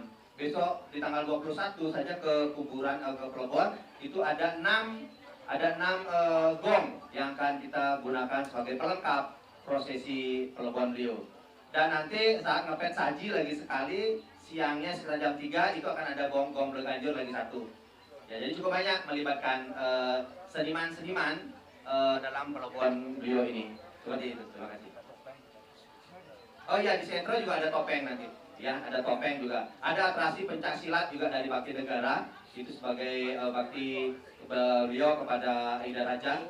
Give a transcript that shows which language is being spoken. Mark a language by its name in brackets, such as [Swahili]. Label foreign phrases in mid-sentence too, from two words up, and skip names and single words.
[Indonesian] Besok di tanggal 21 saja ke kuburan ke Pelebon itu ada 6 gong yang akan kita gunakan sebagai pelengkap prosesi Pelebon Riau. Dan nanti saat ngepet saji lagi sekali siangnya sekitar jam 3 itu akan ada gong-gong belaganjur lagi 1. Ya, jadi cukup banyak melibatkan seniman-seniman dalam Pelebon Riau ini. Seperti itu. Terima kasih. Oh iya, di Setre juga ada topeng nanti. Ya, ada topeng juga. Ada atraksi pencak silat juga dari Bakti Negara. Itu sebagai bakti beliau kepada Ida Raja.